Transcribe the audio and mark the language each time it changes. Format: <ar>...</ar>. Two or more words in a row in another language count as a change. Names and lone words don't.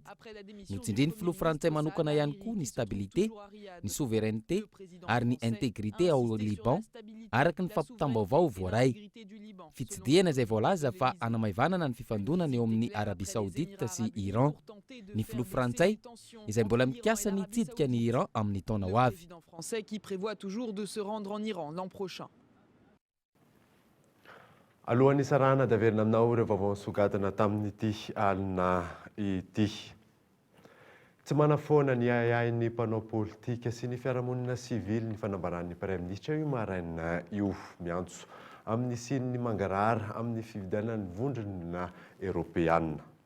<mg>Notsindriny filoha Frantsay manokana ihany koa ny stabilité, ny souveraineté ary ny intégrité ao Liban araka ny fampitam-baovao voaray. Fitsidiana izay voalaza fa anamaivanana ny fifandonana eo amin'ny Arabie Saoudite sy Iran. Ny filoha Frantsay izay mbola mikasa ny hitsidika ny Iran amin'ny taona ho avy.</mg> <fr>Français qui prévoit toujours de se rendre en Iran l'an prochain.</fr> <mg>Alohan'ny sarana daverina aminao ireo vaovao nisogatana tamin'ity alina ity. Tsy manafoana ny ahiahin'ny mpanao politika sy ny fiarahamonina sivily ny fanambaran'ny</mg> <fr>prime ministre</fr> <mg>io maraina io miantso amin'ny sininy mangarara amin'ny fividianana ny vondrona Europeanina.</mg>